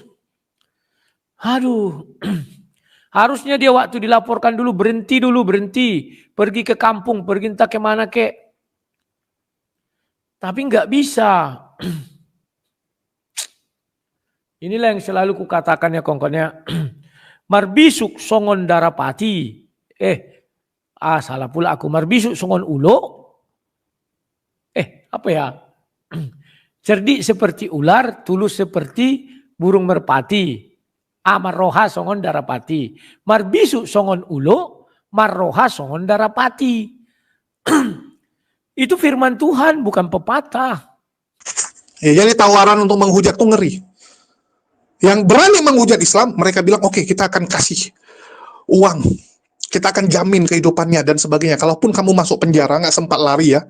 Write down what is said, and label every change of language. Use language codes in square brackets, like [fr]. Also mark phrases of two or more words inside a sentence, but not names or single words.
[id] Aduh. Harusnya dia waktu dilaporkan dulu berhenti. Pergi ke kampung, pergi entah kemana kek. Tapi nggak bisa. Inilah yang selalu kukatakan ya kongkonnya. [bbc] Marbisuk songon darapati. [id] Salah pula aku. [bbc] Marbisuk songon ulo. [id] Apa ya? Cerdik seperti ular, tulus seperti burung merpati. [bbc] Marroha songon darapati. Marbisuk songon ulo, marroha songon darapati. [id] Itu firman Tuhan, bukan pepatah. Ya, jadi tawaran untuk menghujat tuh ngeri. Yang berani menghujat Islam, mereka bilang, oke, kita akan kasih uang. Kita akan jamin kehidupannya dan sebagainya. Kalaupun kamu masuk penjara, nggak sempat lari ya.